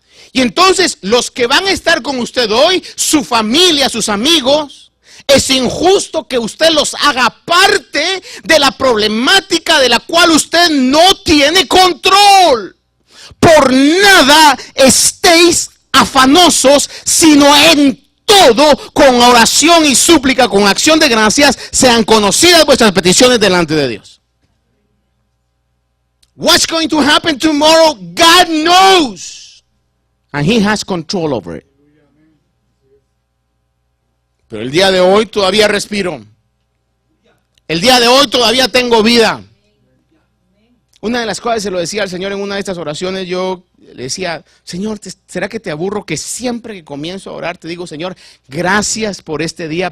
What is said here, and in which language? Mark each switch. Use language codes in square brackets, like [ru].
[es] Y entonces los que van a estar con usted hoy, su familia, sus amigos, es injusto que usted los haga parte de la problemática de la cual usted no tiene control. Por nada estéis afanosos, sino en todo, con oración y súplica, con acción de gracias, sean conocidas vuestras peticiones delante de Dios. [en] What's going to happen tomorrow? God knows. And He has control over it. [es] Pero el día de hoy todavía respiro. El día de hoy todavía tengo vida. Una de las cosas se lo decía al Señor en una de estas oraciones. Yo le decía, Señor, ¿será que te aburro que siempre que comienzo a orar te digo, Señor, gracias por este día?